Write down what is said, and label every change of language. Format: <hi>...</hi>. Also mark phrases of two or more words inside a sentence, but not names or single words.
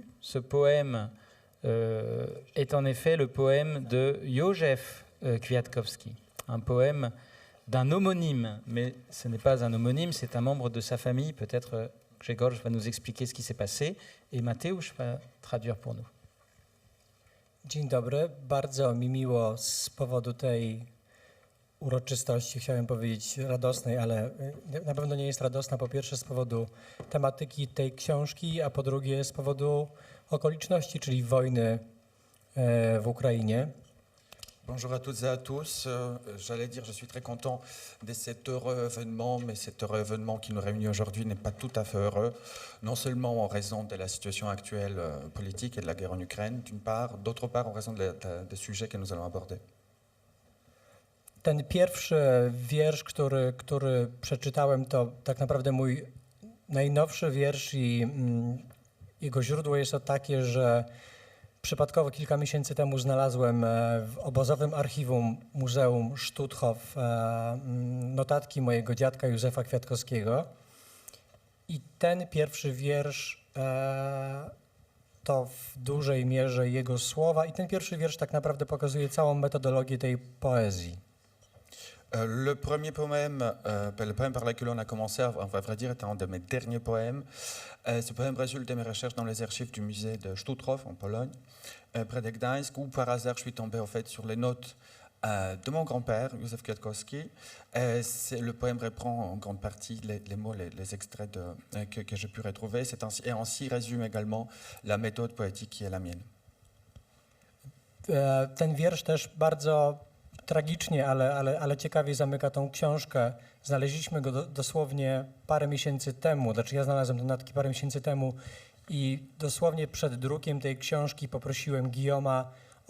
<fr>Ce poème est en effet le poème de Józef Kwiatkowski, un poème d'un homonyme, mais ce n'est pas un homonyme, c'est un membre de sa famille. Peut-être Grzegorz va nous expliquer ce qui s'est passé et Mateusz va traduire pour nous.</fr> <pl>Dzień dobry, bardzo mi miło z powodu tej uroczystości, chciałem powiedzieć radosnej, ale na pewno nie jest radosna, po pierwsze z powodu tematyki tej książki, a po drugie z powodu okoliczności, czyli wojny w Ukrainie.</pl> <fr>Bonjour à toutes et à tous. J'allais dire, je suis très content de cet heureux événement, mais cet heureux événement qui nous réunit aujourd'hui n'est pas tout à fait heureux, non seulement en raison de la situation actuelle politique et de la guerre en Ukraine, d'une part, d'autre part en raison des sujets que nous allons aborder.</fr> <pl>Ten pierwszy wiersz, który przeczytałem, to tak naprawdę mój najnowszy wiersz i jego źródło jest to takie, że przypadkowo kilka miesięcy temu znalazłem w obozowym archiwum Muzeum Stutthof notatki mojego dziadka Józefa Kwiatkowskiego. I ten pierwszy wiersz to w dużej mierze jego słowa i ten pierwszy wiersz tak naprawdę pokazuje całą metodologię tej poezji.</pl> <fr>Le premier poème, le poème par lequel on a commencé, à vrai dire, est un de mes derniers poèmes. Ce poème résulte de mes recherches dans les archives du musée de Stutthof, en Pologne, près de Gdańsk, où par hasard je suis tombé en fait sur les notes de mon grand-père, Józef Kwiatkowski. Le poème reprend en grande partie les mots, les extraits que j'ai pu retrouver. Et ainsi résume également la méthode poétique qui est la mienne.</fr> <pl>Ten wiersz też bardzo tragicznie, ale ciekawie zamyka tą książkę. Znaleźliśmy go dosłownie parę miesięcy temu, znaczy ja znalazłem te notatki parę miesięcy temu i dosłownie przed drukiem tej książki poprosiłem Guillauma o</pl>